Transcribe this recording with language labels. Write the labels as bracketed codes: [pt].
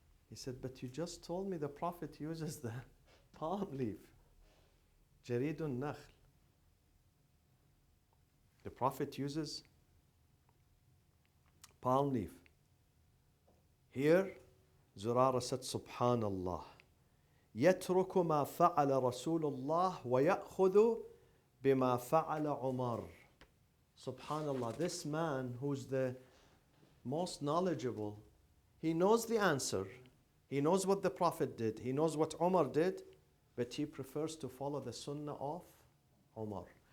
[en] He said, but you just told me the Prophet uses the palm leaf. Jaridun nakhl. The Prophet uses palm leaf. Here, Zurara said, Subhanallah. [ar] يترك ما فعل رسول الله ويأخذ بما فعل عمر. [en] Subhanallah, this man who's the most knowledgeable, he knows the answer. He knows what the Prophet did. He knows what Umar did, but he prefers to follow the sunnah of Umar.